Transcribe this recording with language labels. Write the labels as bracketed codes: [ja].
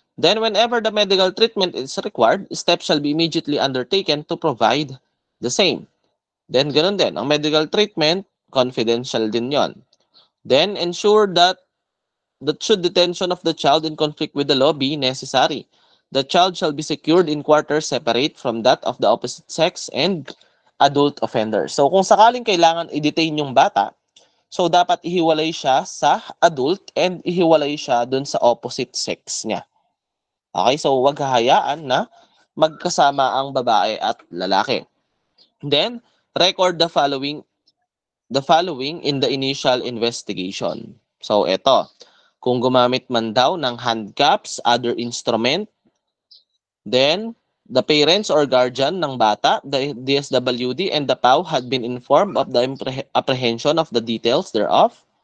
[en] Then, whenever the medical treatment is required, steps shall be immediately undertaken to provide the same. Then, [tl] ganun din. Ang medical treatment, confidential din yon. [en] Then, ensure that should detention of the child in conflict with the law be necessary, the child shall be secured in quarters separate from that of the opposite sex and adult offenders. [tl] So, kung sakaling kailangan i-detain yung bata, so dapat ihiwalay siya sa adult and ihiwalay siya dun sa opposite sex niya. Okay, so wag hahayaan na magkasama ang babae at lalaki. [en] Then, record the following in the initial investigation. [tl] So, eto. Kung gumamit man daw ng [en] handcuffs, other instrument, then, the parents or guardian [tl] ng bata, [en] the DSWD, and the PAW had been informed of the apprehension of the details thereof.